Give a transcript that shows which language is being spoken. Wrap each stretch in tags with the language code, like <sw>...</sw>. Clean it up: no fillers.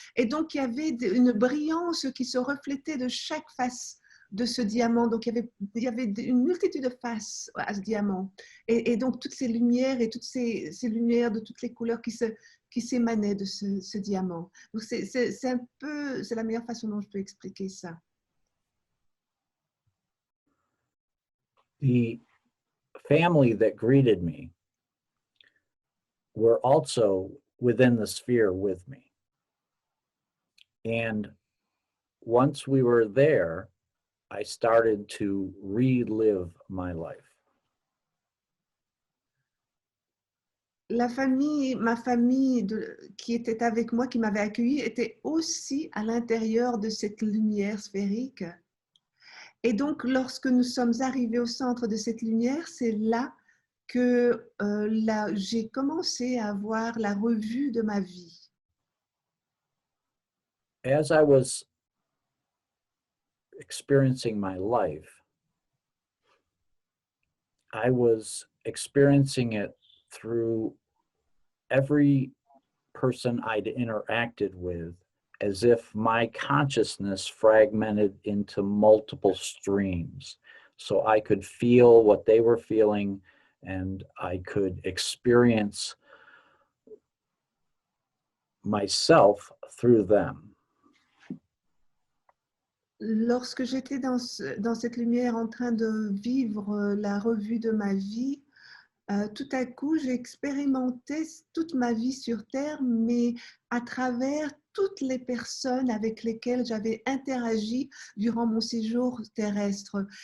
<fr>Et donc, il y avait une brillance qui se reflétait de chaque face de ce diamant. Donc, il y avait une multitude de faces à ce diamant. Et donc, toutes ces lumières et toutes ces lumières de toutes les couleurs qui s'émanaient de ce diamant. Donc, c'est la meilleure façon dont je peux expliquer ça.</fr> <en>The family that greeted me were also within the sphere with me. And once we were there, I started to relive my life.</en> <fr>Ma famille qui était avec moi, qui m'avait accueilli, était aussi à l'intérieur de cette lumière sphérique. Et donc, lorsque nous sommes arrivés au centre de cette lumière, c'est là que j'ai commencé à avoir la revue de ma vie.</fr> <en>As I was experiencing my life, I was experiencing it through every person I'd interacted with, as if my consciousness fragmented into multiple streams. So I could feel what they were feeling, and I could experience myself through them.</en> <fr>Lorsque j'étais dans cette lumière en train de vivre la revue de ma vie, tout à coup, j'ai expérimenté toute ma vie sur Terre, mais à travers toutes les personnes avec lesquelles j'avais interagi durant mon séjour terrestre.</fr>